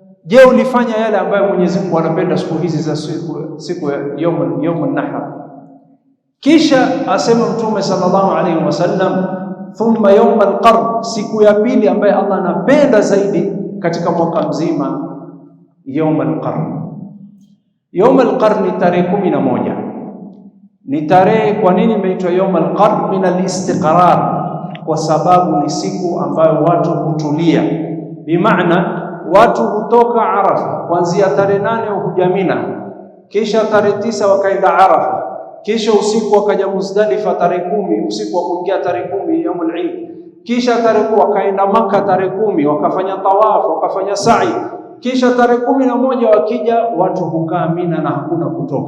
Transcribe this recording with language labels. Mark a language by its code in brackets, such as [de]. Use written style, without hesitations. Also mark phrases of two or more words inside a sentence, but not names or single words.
[sw] Je, ulifanya yale ambayo Mwenyezi Mungu anapenda siku hizi za siku ya [ar] yaumun nahar? [sw] Kisha asema Mtume [ar] sallallahu alaihi wasallam, thumma yawm al-qarn, [sw] siku ya pili ambayo Allah anapenda zaidi katika mwaka mzima, [ar] yawm al-qarn. [sw] Yawm al-qarn ni tarehe 11. Ni tarehe, kwa nini imeitwa [ar] yawm al-qarn? Min al-istiqrar, [sw] kwa sababu ni siku ambayo watu hutulia. Bimaana watu hutoka Arafa kuanzia tarehe 8 huja Mina, kisha tarehe 9 wakaenda Arafa, kisha usiku wakaja Muzdalifa tarehe 10, usiku wa kuingia tarehe 10 [ar] yaumul Eid, [sw] kisha tarehe 10 wakaenda Maka tarehe 10 wakafanya tawafu, wakafanya sa'i, kisha tarehe 11 wakija watu hukaa Mina na hakuna kutoka.